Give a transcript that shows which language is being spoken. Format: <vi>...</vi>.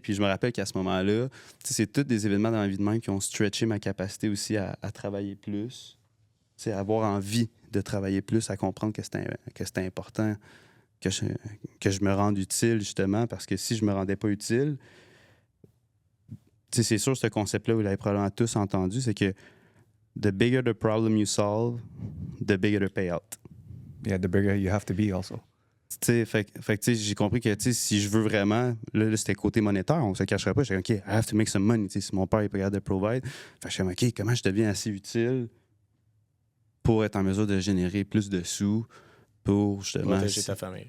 <fr>Puis je me rappelle qu'à ce moment-là, c'est tous des événements dans la vie de même qui ont stretché ma capacité aussi à travailler plus, à avoir envie de travailler plus, à comprendre que c'était important que je me rende utile, justement, parce que si je me rendais pas utile, c'est sûr, ce concept-là, vous l'avez probablement tous entendu, c'est que</fr> <en>the bigger the problem you solve, the bigger the payout. Yeah, the bigger you have to be also.</en> <fr>Fait que j'ai compris que si je veux vraiment, là c'était côté monétaire, on se cacherait pas. J'étais OK,</fr> <en>I have to make some money.</en> <fr>Si mon père n'est pas capable de provide, fait que je suis OK, comment je deviens assez utile pour être en mesure de générer plus de sous pour justement. Protéger ta famille.</fr>